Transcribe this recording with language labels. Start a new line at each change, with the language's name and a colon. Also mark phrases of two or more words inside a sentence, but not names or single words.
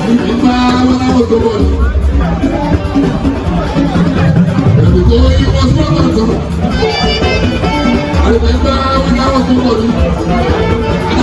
Yoruba: Ìgbà wọn náà tó bọ̀ ni. Èmi kò yí wọ́n sọ́kàn tó.
English: I remember when I was born. I don't